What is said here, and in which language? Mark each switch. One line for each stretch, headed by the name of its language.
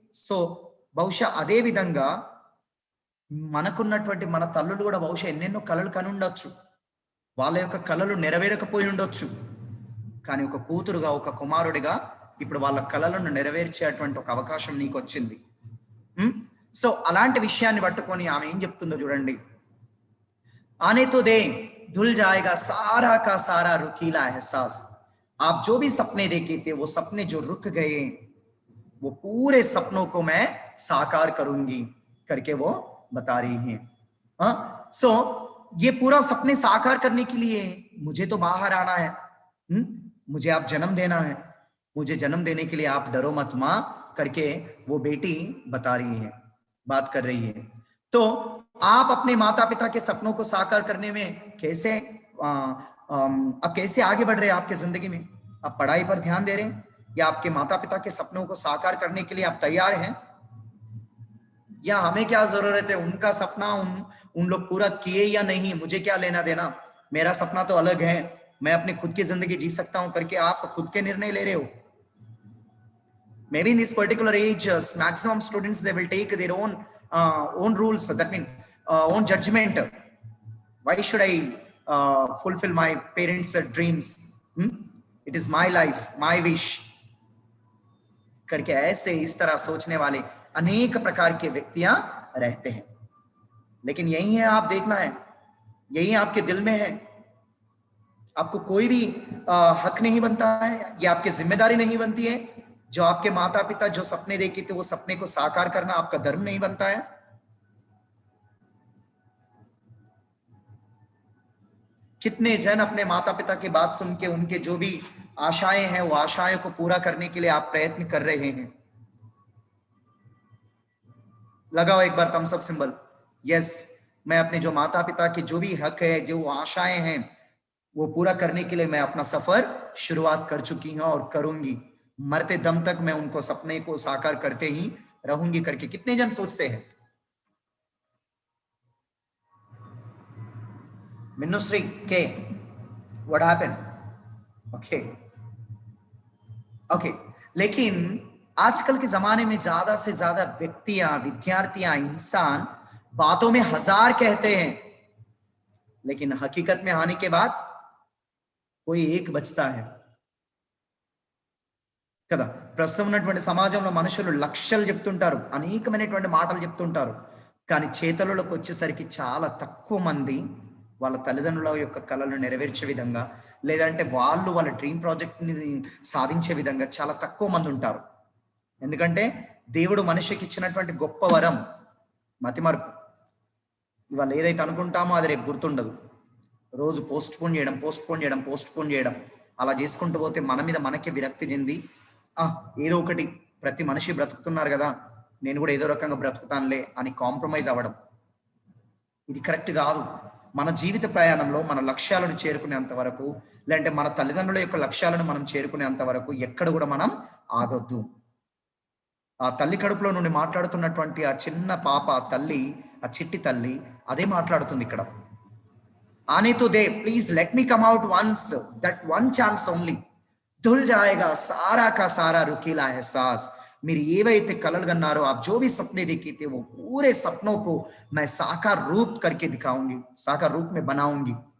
Telugu: So బహుశా అదే విధంగా మనకున్నటువంటి మన తల్లులు కూడా బహుశా ఎన్నెన్నో కళలు కని ఉండొచ్చు. వాళ్ళ యొక్క కళలు నెరవేరకపోయి ఉండొచ్చు. కానీ ఒక కూతురుగా, ఒక కుమారుడిగా ఇప్పుడు వాళ్ళ కళలను నెరవేర్చేటువంటి ఒక అవకాశం నీకు వచ్చింది. సో అలాంటి విషయాన్ని పట్టుకొని ఆమె ఏం చెప్తుందో చూడండి.
Hindi: आने तो दे धुल जाएगा सारा का सारा रुकीला एहसास. आप जो भी सपने देखे थे, वो सपने जो रुक गए, वो पूरे सपनों को मैं साकार करूंगी करके वो बता रही हैं. सो ये पूरा सपने साकार करने के लिए मुझे तो बाहर आना है, मुझे आप जन्म देना है, मुझे जन्म देने के लिए आप डरो मत माँ करके वो बेटी बता रही है, बात कर रही है. तो आप अपने माता पिता के सपनों को साकार करने में कैसे आप कैसे आगे बढ़ रहे हैं आपके जिंदगी में? आप पढ़ाई पर ध्यान दे रहे हैं या आपके माता पिता के सपनों को साकार करने के लिए आप तैयार हैं? या हमें क्या जरूरत है, उनका सपना उन लोग पूरा किए या नहीं, मुझे क्या लेना देना, मेरा सपना तो अलग है, मैं अपनी खुद की जिंदगी जी सकता हूं करके आप खुद के निर्णय ले रहे हो.
English: Maybe in this particular age, maximum students, they will take their own rules, that means own judgment. Why should I fulfill my parents' dreams? It is my life, my wish
Hindi: करके ऐसे इस तरह सोचने वाले अनेक प्रकार के व्यक्तियां रहते हैं. लेकिन यही है, आप देखना है, यही आपके दिल में है. आपको कोई भी हक नहीं बनता है, ये आपकी जिम्मेदारी नहीं बनती है. जो आपके माता पिता जो सपने देखे थे, वो सपने को साकार करना आपका धर्म नहीं बनता है. कितने जन अपने माता पिता की बात सुन के उनके जो भी आशाएं हैं, वो आशाएं को पूरा करने के लिए आप प्रयत्न कर रहे हैं. लगाओ एक बार थम्स अप सिंबल. यस, मैं अपने जो माता पिता के जो भी हक है, जो आशाएं हैं, वो पूरा करने के लिए मैं अपना सफर शुरुआत कर चुकी हूं और करूंगी. मरते दम तक मैं उनको सपने को साकार करते ही रहूंगी करके कितने जन सोचते हैं? Minusri, okay, what happened? Okay. लेकिन आजकल के जमाने में ज्यादा से ज्यादा व्यक्तियां, विद्यार्थियां, इंसान बातों में 1000 कहते हैं, लेकिन हकीकत में आने के बाद कोई एक बचता है
Telugu: కదా. ప్రస్తుతం ఉన్నటువంటి సమాజంలో మనుషులు లక్షలు చెప్తుంటారు, అనేకమైనటువంటి మాటలు చెప్తుంటారు, కానీ చేతలలోకి వచ్చేసరికి చాలా తక్కువ మంది వాళ్ళ తల్లిదండ్రుల యొక్క కళలను నెరవేర్చే విధంగా, లేదంటే వాళ్ళు వాళ్ళ డ్రీమ్ ప్రాజెక్ట్ని సాధించే విధంగా చాలా తక్కువ మంది ఉంటారు. ఎందుకంటే దేవుడు మనిషికి ఇచ్చినటువంటి గొప్ప వరం మతిమరుపు. ఇవాళ ఏదైతే అనుకుంటామో అది రేపు గుర్తుండదు. రోజు పోస్ట్ పోన్ చేయడం అలా చేసుకుంటూ పోతే మన మీద మనకే విరక్తి చెంది, ఏదో ఒకటి, ప్రతి మనిషి బ్రతుకుతున్నారు కదా, నేను కూడా ఏదో రకంగా బ్రతుకుతానులే అని కాంప్రమైజ్ అవ్వడం, ఇది కరెక్ట్ కాదు. మన జీవిత ప్రయాణంలో మన లక్ష్యాలను చేరుకునేంత వరకు, లేదంటే మన తల్లిదండ్రుల యొక్క లక్ష్యాలను మనం చేరుకునేంత వరకు ఎక్కడ కూడా మనం ఆగొద్దు. ఆ తల్లి కడుపులో నుండి మాట్లాడుతున్నటువంటి ఆ చిన్న పాప, ఆ తల్లి, ఆ చిట్టి తల్లి అదే మాట్లాడుతుంది ఇక్కడ.
Hindi: आने तो दे,
English: please let me come out once, that one chance only,
Hindi: धुल जाएगा सारा का सारा रुकीला एहसास. मेरी
Telugu: ఏవైతే కలలు కన్నారో,
Hindi: आप जो भी सपने देखे थे, वो पूरे सपनों को मैं साकार रूप करके दिखाऊंगी, साकार रूप में बनाऊंगी.